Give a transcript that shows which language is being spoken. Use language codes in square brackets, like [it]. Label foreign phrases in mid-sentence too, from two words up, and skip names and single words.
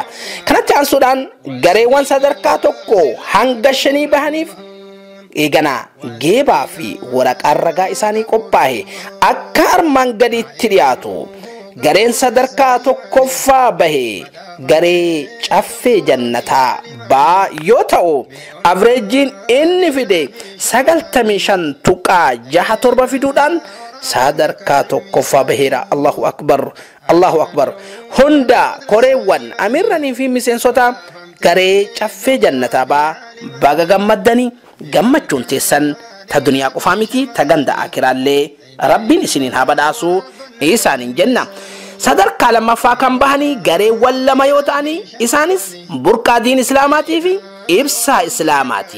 [om] Kanatti aansuudhaan gareewwan sadarkaa tokko hanga 5 bahaniif eeganaa geebaa fi waraqaan ragaa isaanii qophaa'e akka armaan gadiitti dhiyaatu. Gareen sadarkaa tokkoffaa bahe garee caffee jannataa baa yoo ta'u, avreejiin inni fide 95.67 fiduudhaan sadarkaa tokkoffaa baheera. [ar] الله أكبر، الله أكبر. [om] Hunda koreewwan amirranii fi miseensota garee caffee jannataa baa baga gammaddanii. Gammachuun teessan ta duniyaa qofaa miti, ta ganda akiraallee rabbiin isiniin haa badhaasu isaaniin jenna. Sadarkaa lammaffaa kan bahanii gareewwan lama yoo ta'anii isaanis burqaa diin islaamaatii fi ibsaa islaamaati.